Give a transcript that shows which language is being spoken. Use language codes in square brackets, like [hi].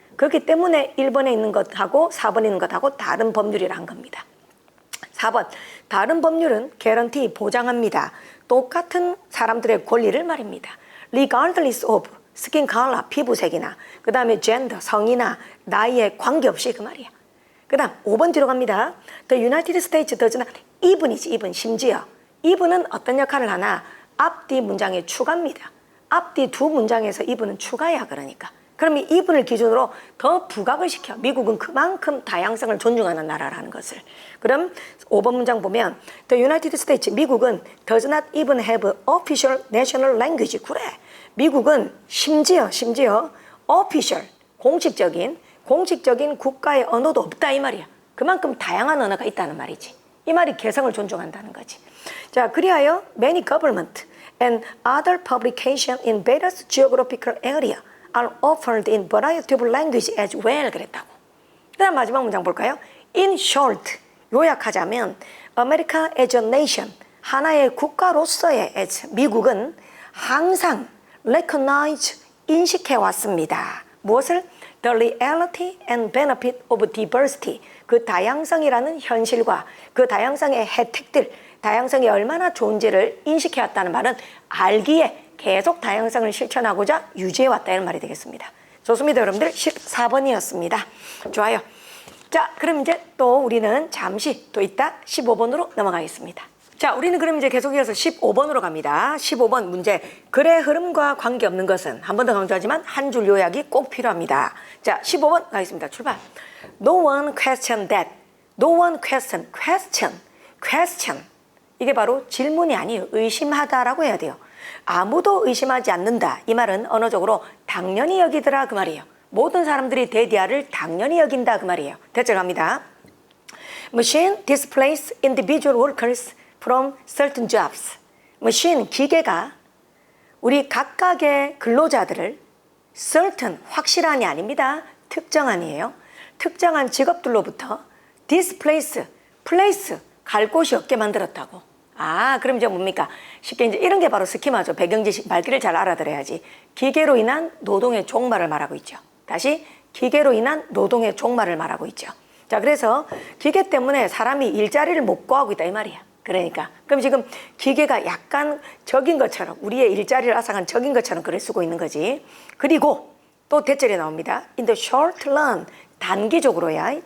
[ko] 그렇기 때문에 1번에 있는 것하고 4번에 있는 것하고 다른 법률이란 겁니다. 4번, 다른 법률은 guarantee, 보장합니다. 똑같은 사람들의 권리를 말입니다. [en] regardless of, skin color, [ko] 피부색이나 그 다음에 gender, 성이나 나이에 관계없이 그 말이야. 그 다음 5번 뒤로 갑니다. [en] The United States does not, even이지, even, 심지어 even은 [ko] 어떤 역할을 하나? 앞뒤 문장의 추가입니다. 앞뒤 두 문장에서 even은 추가야. 그러니까 그러면 even을 기준으로 더 부각을 시켜. 미국은 그만큼 다양성을 존중하는 나라라는 것을. [en] 그럼 5번 문장 보면 The United States, [ko] 미국은 [en] does not even have official national language. [ko] 그래, 미국은 심지어 official, 공식적인 국가의 언어도 없다 이 말이야. 그만큼 다양한 언어가 있다는 말이지. 이 말이 개성을 존중한다는 거지. [en] 자, 그리하여 many government and other publications in various geographical area are offered in variety of language as well. [ko] 그랬다고. 그 다음 마지막 문장 볼까요? [en] In short, [ko] 요약하자면 [en] America as a nation, [ko] 하나의 국가로서의 [en] as, [ko] 미국은 항상 [en] recognize, [ko] 인식해왔습니다. 무엇을? [en] The reality and benefit of diversity, [ko] 그 다양성이라는 현실과 그 다양성의 혜택들, 다양성이 얼마나 좋은지를 인식해왔다는 말은 알기에 계속 다양성을 실천하고자 유지해왔다 이런 말이 되겠습니다. 좋습니다. 여러분들 14번이었습니다. 좋아요. 자, 그럼 이제 또 우리는 잠시 또 이따 15번으로 넘어가겠습니다. 자, 우리는 그럼 이제 계속 이어서 15번으로 갑니다. 15번 문제. 글의 흐름과 관계없는 것은, 한 번 더 강조하지만 한 줄 요약이 꼭 필요합니다. 자, 15번 가겠습니다. 출발. [en] No one question that. No one question. question. [ko] 이게 바로 질문이 아니에요. 의심하다라고 해야 돼요. 아무도 의심하지 않는다. 이 말은 언어적으로 당연히 여기더라 그 말이에요. 모든 사람들이 대디아를 당연히 여긴다 그 말이에요. 대절 갑니다. [en] Machine displace individual workers from certain jobs. machine, [ko] 기계가 우리 각각의 근로자들을 certain, 확실한이 아닙니다. 특정한이에요. 특정한 직업들로부터 displace, place, 갈 곳이 없게 만들었다고. 그럼 이제 뭡니까? 쉽게 이제 이런 게 바로 스키마죠. 배경지식, 말귀를 잘 알아들어야지. 기계로 인한 노동의 종말을 말하고 있죠. 다시, 기계로 인한 노동의 종말을 말하고 있죠. 자, 그래서 기계 때문에 사람이 일자리를 못 구하고 있다 이 말이야. 그러니까 그럼 지금 기계가 약간 적인 것처럼 우리의 일자리를 앗아간 적인 것처럼 글을 쓰고 있는 거지. 그리고 또 대절이 나옵니다. [en] In the short run, [ko] 단기적으로야.